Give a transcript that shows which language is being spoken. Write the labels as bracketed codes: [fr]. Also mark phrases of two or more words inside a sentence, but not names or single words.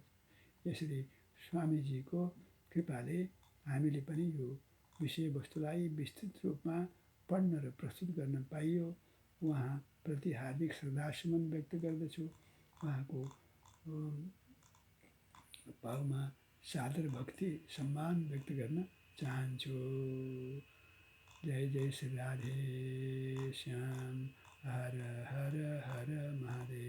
[ne] यसरी स्वामीजीको कृपाले हामीले पनि यो विषयवस्तुलाई विस्तृत रूपमा पढ्न र प्रस्तुत गर्न पाइयो। उहाँप्रति हार्दिक श्रद्धासुमन व्यक्त गर्दछु। उहाँको भावमा सादर भक्ति सम्मान व्यक्त गर्न चाहन्छु। जय जय श्री राधे श्याम। हर हर हर महादेव।